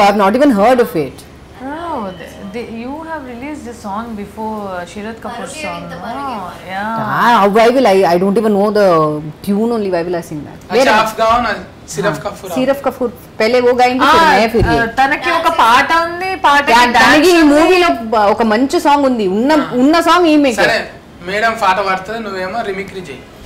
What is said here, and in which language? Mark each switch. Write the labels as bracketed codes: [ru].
[en] I have not even heard of it. Oh, you have released the song before Sharath Kapoor's song. Oh, yeah. Why will I don't even know the tune only. Why will I sing that? [hi] अच्छा आप गाओ ना. Syrup Kapoor पहले वो गाएंगे फिर मैं [te] తనకి ఒక పాట ఉంది, తనకి ఈ మూవీలో ఒక మంచి సాంగ్ ఉంది, ఉన్న సాంగ్ ఈమె. సరే మేడం పాట పాడుతుంది, నువ్వేమో రిమిక్రీ చేయి.